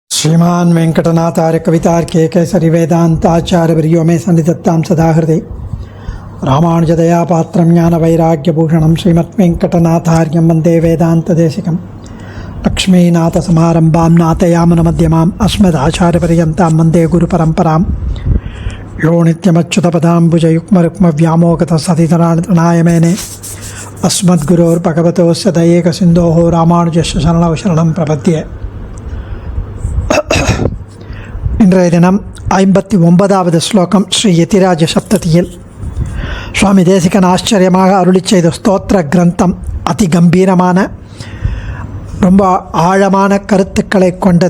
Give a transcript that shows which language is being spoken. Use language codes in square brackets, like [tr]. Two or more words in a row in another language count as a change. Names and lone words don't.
[sa] श्रीमान वेंकटनाथार्य कवितार्के केसरी वेदांताचार्यवर्यो मे सन्निधत्तां सदा हृदये रामानुजदया पात्रं ज्ञानवैराग्यभूषणं श्रीमद्वेंकटनाथार्यं वन्दे वेदान्तदेशिकं लक्ष्मीनाथसमारम्भां नाथयामुनमध्यमाम् अस्मदाचार्यपर्यन्तां वन्दे गुरुपरम्परां यो नित्यमच्युतपदाम्बुजयुग्मरुक्मव्यामोगतसतितराणाय मेने अस्मद्गुरोर्भगवतोस्य दयैकसिन्धोः रामानुजस्य शरणौ शरणं प्रपद्ये. [ta] இன்றைய தினம் 59வது ஸ்லோகம் ஸ்ரீ யதிராஜ சப்ததியில் சுவாமி தேசிகன் ஆச்சரியமாக அருளி செய்த ஸ்தோத்திர கிரந்தம் அதி கம்பீரமான ரொம்ப ஆழமான கருத்துக்களை கொண்டது.